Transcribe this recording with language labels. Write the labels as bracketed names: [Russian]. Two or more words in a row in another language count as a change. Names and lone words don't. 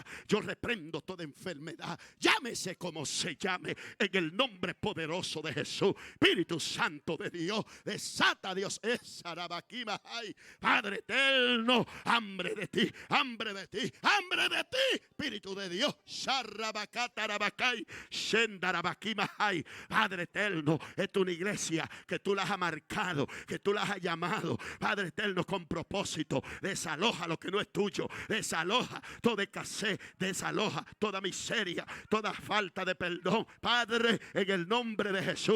[Spanish] Yo reprendo toda enfermedad. Llámese como se llame, en el nombre poderoso de Jesús. Espíritu Santo de Dios, desata, Dios, esa rabaquima. Ay, Padre eterno, hambre de ti, hambre de ti, hambre de ti, Espíritu de Dios. Sarabacata rabacay, shendarabaquima. Ay, Padre eterno, es una iglesia que tú las has marcado, que tú las has llamado, Padre eterno, con propósito. Desaloja lo que no es tuyo, desaloja toda escasez, desaloja toda miseria, toda falta de perdón, Padre, en el nombre de Jesús.